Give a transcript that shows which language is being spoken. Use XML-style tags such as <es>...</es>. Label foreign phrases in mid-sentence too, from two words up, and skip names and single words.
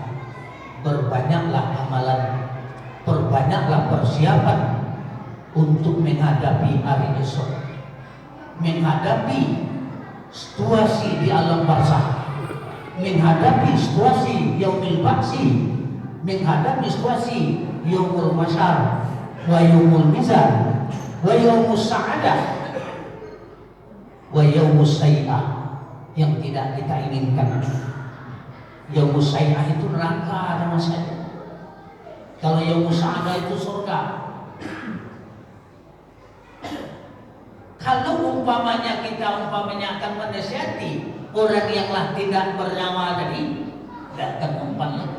<id>Berbanyaklah amalan, perbanyaklah persiapan untuk menghadapi hari esok, menghadapi situasi di alam barzakh, menghadapi situasi</id> <ar>يوم البأس,</ar> <id>menghadapi situasi</id> <ar>يوم المحشر ويوم الميزان ويوم السعادة ويوم السيئة,</ar> <id>yang tidak kita inginkan.</id> <ar>يوم السيئة</ar> <id>itu neraka nama saya. Kalau</id> <ar>يوم السعادة</ar> <id>itu surga. Kalau umpamanya kita akan menasihati orang yang tidak bernyawa tadi, tidak akan mempan lagi.</id>